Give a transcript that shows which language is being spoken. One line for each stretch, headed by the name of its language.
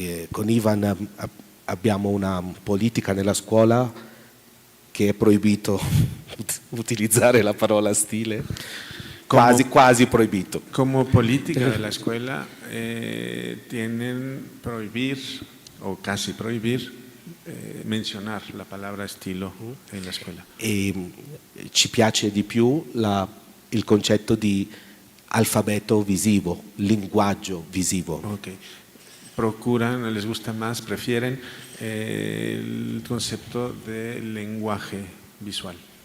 Italian: Con Ivan abbiamo una politica nella scuola che è proibito utilizzare la parola stile, quasi proibito.
Spanish: Como política de la escuela tienen prohibir o casi prohibir mencionar la palabra estilo en la escuela.
Italian: E ci piace di più il concetto di alfabeto visivo, linguaggio visivo. Okay.
Spanish: Procuran, les gusta más, prefieren el concepto de lenguaje visual.